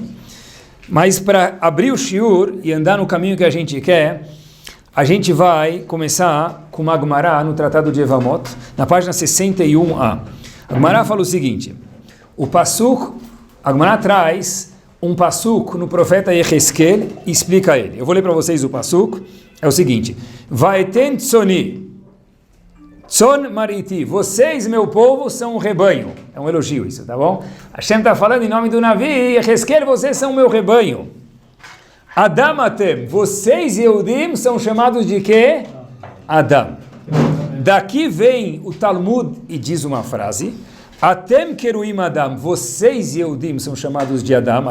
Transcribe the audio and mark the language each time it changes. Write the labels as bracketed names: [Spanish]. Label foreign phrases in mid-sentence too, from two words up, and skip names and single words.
[Portuguese] Mas para abrir o shiur e andar no caminho que a gente quer, a gente vai começar com uma Gemara no Tratado de Evamot, na página 61a. A Gemara fala o seguinte, o passuco, a Gemara traz um passuco no profeta Yecheskel e explica ele. Eu vou ler para vocês o passuco é o seguinte: [Hebrew] ואתן צאני צאן מרעיתי, [Portuguese] vocês, meu povo, são um rebanho. É um elogio isso, tá bom? Hashem está falando em nome do Navi, Yehezkel, vocês são meu rebanho. [Hebrew] אדם אתם, [Portuguese] vocês, Yehudim, são chamados de quê? Adam. Daqui vem o Talmud e diz uma frase: [Hebrew] אתם קרויים אדם, [Portuguese] vocês, Yehudim, são chamados de Adam.